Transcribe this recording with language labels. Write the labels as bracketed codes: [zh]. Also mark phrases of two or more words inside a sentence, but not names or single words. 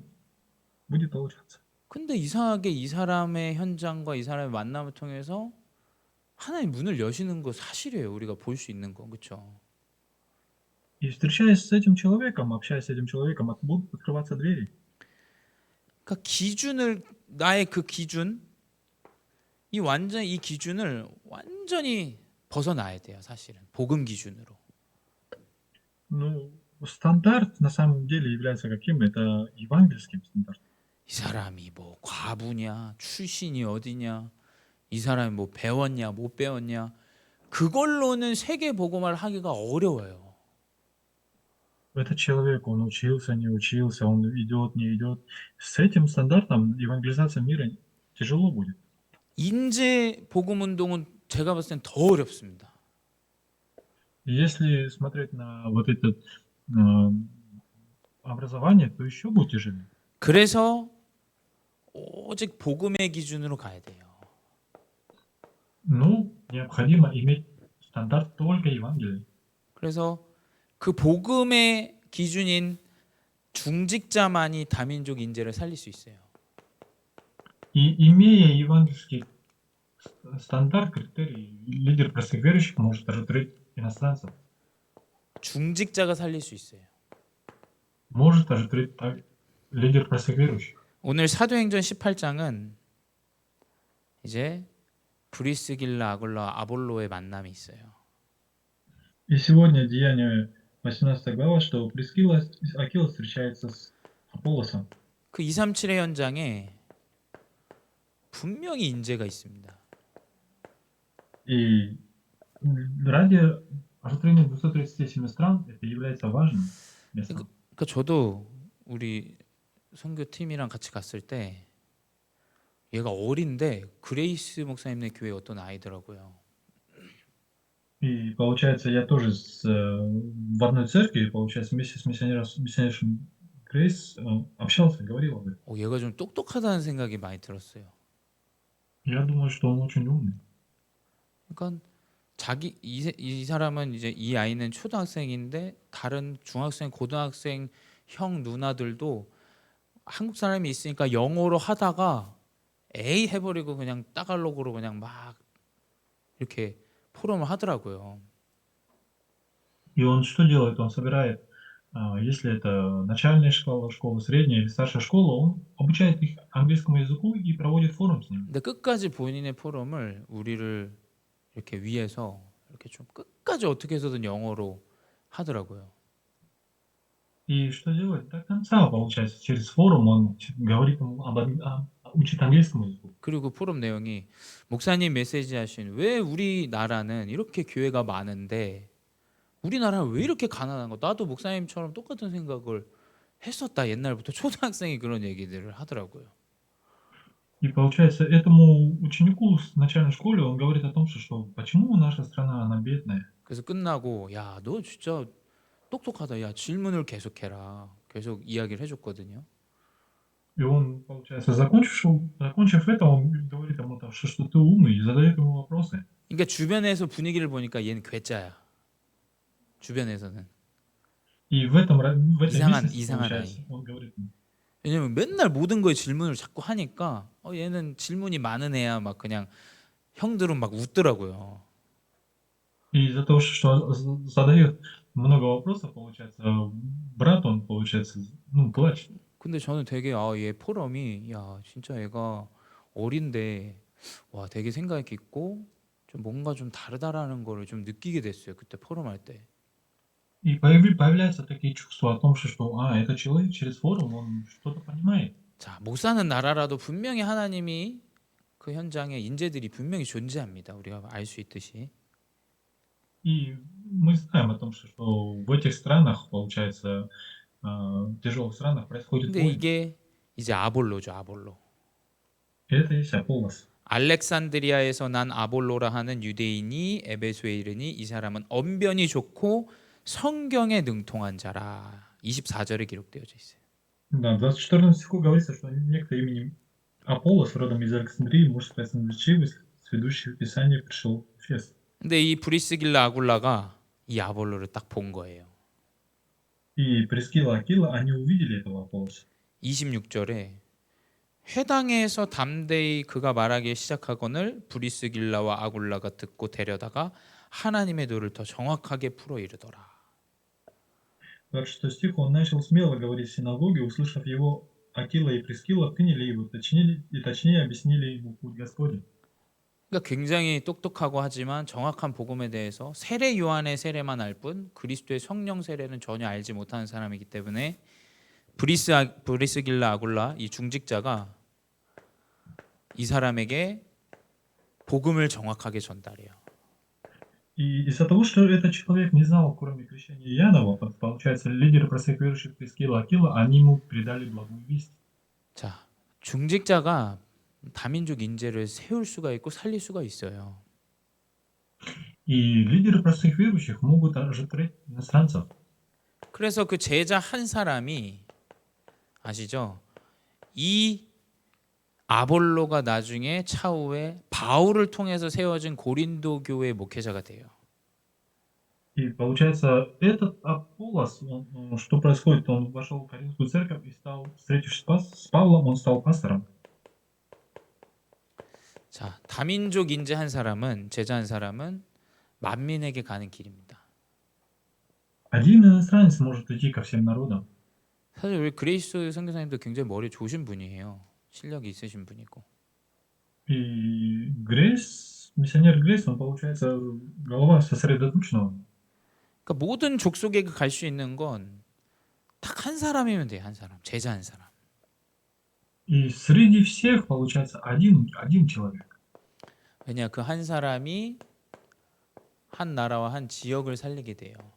[ru] Будет получаться. [ko] 근데 이상하게 이 사람의 현장과 이 사람의 만남을 통해서 하나님 문을 여시는 거 사실이에요. 우리가 볼 수 있는 거, 그렇죠? [ru] И встречаясь с этим человеком, общаясь с этим человеком, будут открываться двери. [ko] 그러니까 기준을 나의 그 기준 이 기준을 완전히 벗어나야 돼요, 사실은. 복음 기준으로. [ru] Ну, стандарт на самом деле является каким? Это евангельским стандартом. [ko] 이 사람이 뭐 과부냐, 출신이 어디냐, 이 사람이 뭐 배웠냐, 못 배웠냐, 그걸로는 세계 복음화를 하기가 어려워요. [ru] Этот человек, он учился, не учился, он идет, не идет. С этим стандартом евангелизация мира тяжело будет. [ko] 인재 복음 운동은 제가 봤을 땐 더 어렵습니다. [ru] Если смотреть на вот это образование, то еще будет тяжелее. [ko] 그래서 오직 복음의 기준으로 가야 돼요. [ru] Ну, необходимо иметь стандарт только Евангелия. [ko] 그래서 그 복음의 기준인 중직자만이 다민족 인재를 살릴 수 있어요. [ru] И имея евангельский стандарт, критерий, лидер простых верующих может оживить иностранцев. [ko] 중직자가 살릴 수 있어요. [ru] Может оживить лидер простых верующих. [ko] 오늘 사도행전 18장은 이제 브리스길라, 아굴라, 아볼로의 만남이 있어요. [ru] И сегодня Деяние 18 глава, что Прискилла и Акила встречается с Аполлосом. [ko] 그 237의 현장에 분명히 인재가 있습니다. [ru] И ради расширения 237 стран это является важным местом. [ko] 그러니까 저도 우리 선교팀이랑 같이 갔을 때 얘가 어린데 그레이스 목사님네 교회 어떤 아이더라고요. [ru] И получается, я тоже в одной церкви, получается, вместе с миссионером Грейс общался, говорил об этом. [ko] 얘가 좀 똑똑하다는 생각이 많이 들었어요. [ru] Я думаю, что он очень умный. [ko] 그러니까 이 사람은 이제 이 아이는 초등학생인데 다른 중학생, 고등학생 형 누나들도 한국 사람이 있으니까 영어로 하다가 에이 해버리고 그냥 따갈록으로 그냥 막 이렇게 포럼을 하더라고요. [ru] И он что делает? Он собирает, если это начальная школа, школа средняя или старшая школа, он обучает их английскому языку и проводит форум с ними. [ko] 근데 끝까지 본인의 포럼을 우리를 이렇게 위해서 이렇게 좀 끝까지 어떻게 해서든 영어로 하더라고요. [ru] И что делает? До конца, получается, через форум он говорит ему учит английскому языку. [ko] 그리고 포럼 내용이 목사님 메시지 하신 왜 우리나라는 이렇게 교회가 많은데 우리나라는 왜 이렇게 가난한 거? 나도 목사님처럼 똑같은 생각을 했었다. 옛날부터 초등학생이 그런 얘기들을 하더라고요. [ru] И получается, этому ученику в начальной школе он говорит о том, что почему наша страна, она бедная. [ko] 그래서 끝나고 야, 너 진짜 똑똑하다. 야, 질문을 계속해라. 계속 이야기를 해줬거든요. [ru] И он, получается, закончив это, он говорит ему, что ты умный, и задает ему вопросы. [ko] 그러니까 주변에서 분위기를 보니까 얘는 괴짜야. 주변에서는. [ru] И в этом [ko] 이상한 [ru] местности, [ko] 아이. [ru] получается, он говорит, [ko] 왜냐면 맨날 모든 거에 질문을 자꾸 하니까 얘는 질문이 많은 애야. 막 그냥 형들은 막 웃더라고요. [ru] и из-за того, что задает много вопросов, получается, брат, он, получается, плачет. [ko] 근데 저는 되게 얘 포럼이 야 진짜 애가 어린데 와 되게 생각이 깊고 좀 뭔가 좀 다르다라는 거를 좀 느끼게 됐어요. 그때 포럼 할 때. [ru] И появляются такие чувства о том, что этот человек через форум, он что-то понимает. [ko] 자, 못 사는 나라라도 분명히 하나님이 그 현장에 인재들이 분명히 존재합니다. 우리가 알 수 있듯이. [ru] И мы знаем о том, что в этих странах, получается, тяжелых странах происходит [ko] 근데 [ru] войны. [ko] 이게 이제 아볼로죠, 아볼로. [ru] И это есть Аполлос. [ko] 알렉산드리아에서 난 아볼로라 하는 유대인이 에베소에 이르니 이 사람은 언변이 좋고 성경에 능통한 자라. 24절에 기록되어져 있어요. [ru] Да, в 24 стиху говорится, что некто именем Аполлос, родом из Александрии, муж красноречивый, сведущий в Писании, пришел в Эфес. [ko] 근데 이 브리스길라 아굴라가 이 아볼로를 딱 본 거예요. [ru] И Прискилла и Акила, они увидели этого Аполлоса. [ko] 26절에 회당에서 담대히 그가 말하기 시작하거늘 브리스길라와 아굴라가 듣고 데려다가 하나님의 도를 더 정확하게 풀어 이르더라. [ru] 26 стих, он начал смело говорить в синагоге, услышав его, Акила и Прискилла приняли его, точнее объяснили ему путь Господень. [ko] 그러니까 굉장히 똑똑하고 하지만 정확한 복음에 대해서 세례 요한의 세례만 알 뿐 그리스도의 성령 세례는 전혀 알지 못하는 사람이기 때문에 브리스길라 아굴라 이 중직자가 이 사람에게 복음을 정확하게 전달해요. [ru] И из-за того, что этот человек не знал, кроме крещения Иоаннова, получается, лидеры простых верующих Прискилла и Акила, они ему передали благую весть. [ko] 자, 중직자가 다민족 인재를 세울 수가 있고 살릴 수가 있어요. [ru] И лидеры простых верующих могут оживотворять иностранцев. [ko] 그래서 그 제자 한 사람이 아시죠? 이 아볼로가 나중에 차후에 바울을 통해서 세워진 고린도 교회 목회자가 돼요. [ru] И получается, этот Аполлос, что происходит? Он вошел в Коринфскую церковь и стал, встретившись с Павлом, он стал пастором. [ko] 자, 다민족 인재 한 사람은 제자 한 사람은 만민에게 가는 길입니다. [ru] Один иностранец может идти ко всем народам. [ko] 사실 우리 그레이스 선교사님도 굉장히 머리 좋으신 분이에요. 실력이 있으신 분이고. [ru] И Грейс, миссионер Грейс, он, получается, голова сосредоточенного. [ko] 그러니까 모든 족속에 갈 수 있는 건 딱 한 사람이면 돼요. 한 사람. 제자 한 사람. [ru] И среди всех, получается, один человек. [ko] 왜냐 그 한 사람이 한 나라와 한 지역을 살리게 돼요.